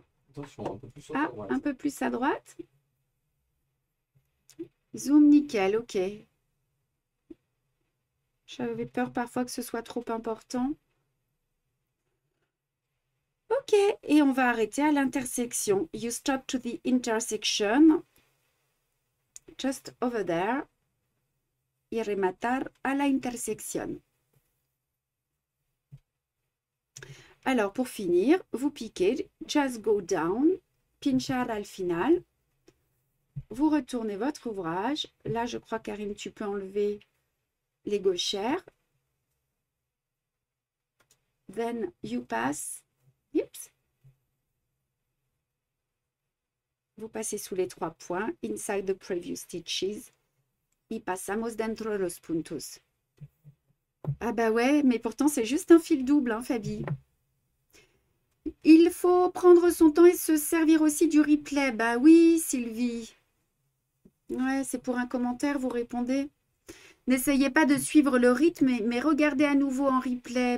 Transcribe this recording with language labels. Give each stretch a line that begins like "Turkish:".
French: Attention, un peu plus à droite. Un peu plus à droite. Zoom nickel, ok. J'avais peur parfois que ce soit trop important. Ok, et on va arrêter à l'intersection.
English: You stop to the intersection. Just over there.
Spanish: Y rematar a la intersección.
French: Alors, pour finir, vous piquez,
English: just go down,
Spanish: pinchar al final.
French: Vous retournez votre ouvrage. Là, je crois, Karim, tu peux enlever les gauchères.
English: Then you pass. Oups.
French: Vous passez sous les 3 points.
English: Inside the previous stitches.
Spanish: Y pasamos dentro de los puntos.
French: Ah bah ouais, mais pourtant, c'est juste un fil double, hein, Fabi. Il faut prendre son temps et se servir aussi du replay. Bah oui, Sylvie. Ouais, c'est pour un commentaire, vous répondez. N'essayez pas de suivre le rythme, mais regardez à nouveau en replay.